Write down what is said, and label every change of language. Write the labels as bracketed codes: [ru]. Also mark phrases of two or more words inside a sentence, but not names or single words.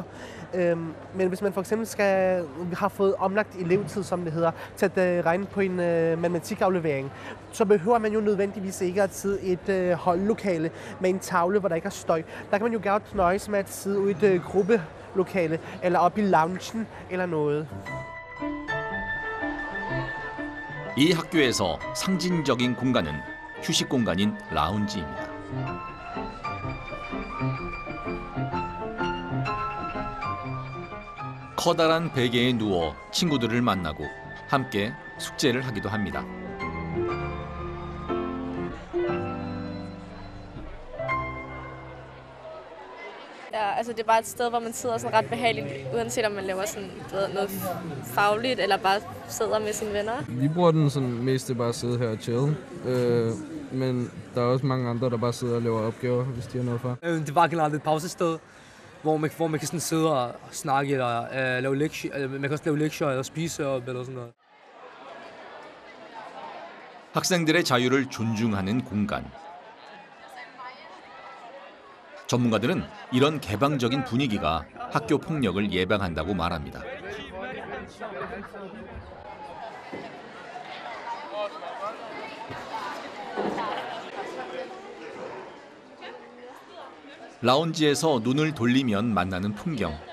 [da] Men hvis man for eksempel har fået omlagt elevtid, som det hedder, til at regne på en matematikaflevering, så behøver man jo nødvendigvis ikke at sidde i et holdlokale med en tavle, hvor der ikke er støj. Der kan man jo godt nøjes med at sidde ude i et gruppelokale, eller op i loungen, eller noget. [ko] 이 학교에서 상징적인 공간은 휴식 공간인 라운지입니다. 커다란 베개에 누워 친구들을 만나고 함께 숙제를 하기도 합니다. [da] Ja, altså det er bare et sted, hvor man sidder sådan ret behageligt, uanset om man laver sådan noget fagligt eller bare sidder med sine venner. Vi bruger den sådan mest til bare at sidde her og chille, men der er også mange andre, der bare sidder og laver opgaver, hvis de har noget for. Det var generelt et pausested, hvor man kan sådan sidde og snakke eller lave lektier, man kan også lave lektier eller spise op eller sådan noget. [ko] 학생들의 자유를 존중하는 공간. 전문가들은 이런 개방적인 분위기가 학교 폭력을 예방한다고 말합니다. 라운지에서 눈을 돌리면 만나는 풍경.